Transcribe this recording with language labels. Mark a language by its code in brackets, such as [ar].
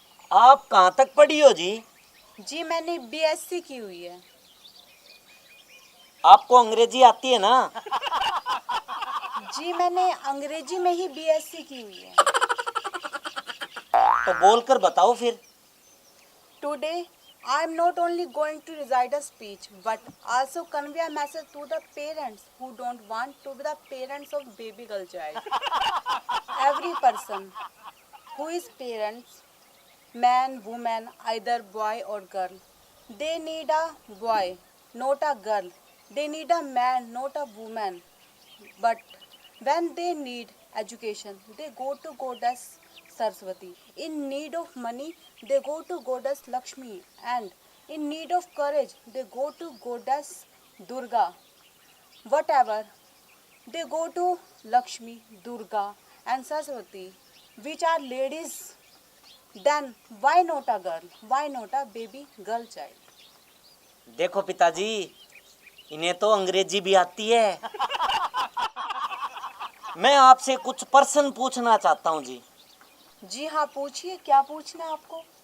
[hi] आप कहाँ तक पढ़ी हो जी? जी मैंने बीएससी की हुई है। आपको अंग्रेजी आती है ना? जी मैंने अंग्रेजी में ही बीएससी की हुई है। तो बोलकर बताओ फिर। [en] Today I am not only going to recite a speech but also convey a message to the parents who don't want to be the parents of baby girl child. Every person who is parents, man, woman, either boy or girl, they need a boy, not a girl. They need a man, not a woman. But when they need education, they go to Goddess Saraswati. In need of money, they go to Goddess Lakshmi. And in need of courage, they go to Goddess Durga. Whatever, they go to Lakshmi, Durga and Saraswati, which are ladies. Then why not a girl? Why not a baby girl child? [hi] देखो पिताजी, इन्हें तो अंग्रेजी भी आती है। मैं आपसे कुछ प्रश्न पूछना चाहता हूँ जी। जी हाँ पूछिए, क्या पूछना है आपको?